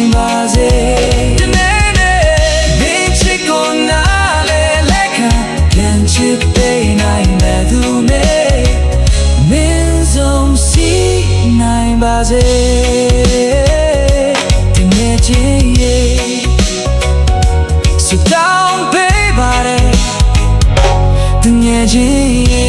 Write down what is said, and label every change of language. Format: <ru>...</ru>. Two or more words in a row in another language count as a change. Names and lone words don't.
<my>ပါစေတနေ့နေ့မင်းချစ်ကိုနားလေလက်ခံပြန်ချစ်ပေးနိုင်တဲ့သူနဲ့မင်းဆုံးစီနိုင်ပါစေတနေ့ချင်းရဲ့</my> <en>So down baby</en> <my>တနေ့ချင်း</my>